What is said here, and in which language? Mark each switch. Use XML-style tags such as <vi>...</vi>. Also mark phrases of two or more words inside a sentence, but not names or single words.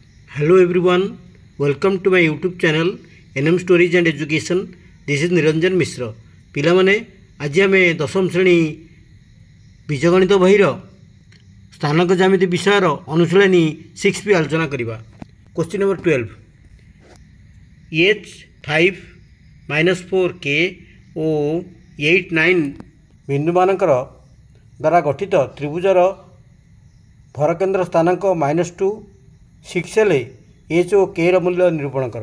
<en>Hello everyone, welcome to my YouTube channel NM Stories and Education. This is Niranjan Mishra.</en> <or>ପିଲାମାନେ ଆଜି ଆମେ ଦଶମ ଶ୍ରେଣୀ ବୀଜଗଣିତ ବହିର ସ୍ଥାନକ ଜ୍ୟାମିତି ବିଷୟର ଅନୁଶୀଳନୀ 6 ବି ଆଲୋଚନା କରିବା।</or> <en>question number</en> <or>12 h5 - 4k ଓ 8 9 ବିନ୍ଦୁମାନଙ୍କର ଦ୍ୱାରା ଗଠିତ ତ୍ରିଭୁଜର ଭରକେନ୍ଦ୍ର ସ୍ଥାନାଙ୍କ -2 6 ହେଲେ h ଓ k ର ମୂଲ୍ୟ ନିରୂପଣ କର।</or>